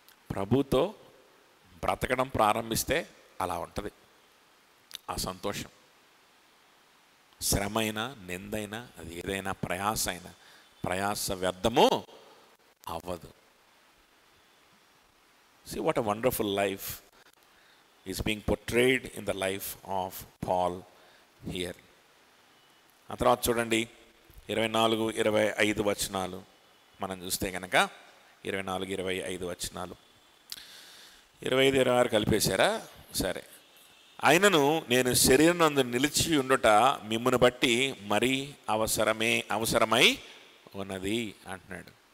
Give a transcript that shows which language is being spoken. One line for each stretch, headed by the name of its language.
Telugu: ప్రభుతో బ్రతకడం ప్రారంభిస్తే అలా ఉంటుంది ఆ సంతోషం. శ్రమైనా, నిందైనా, అది ఏదైనా ప్రయాస అయినా, ప్రయాస వ్యర్థము అవ్వదు.
English: See what a wonderful life is being portrayed in the life of Paul here.
Telugu: ఆ తర్వాత చూడండి 24-25 వచనాలు మనం చూస్తే కనుక 24-25 వచనాలు, 25-26 కలిపేశారా? సరే. ఆయనను నేను శరీరనందు నిలిచి ఉండుట మిమ్మును బట్టి మరీ అవసరమై ఉన్నది అంటున్నాడు.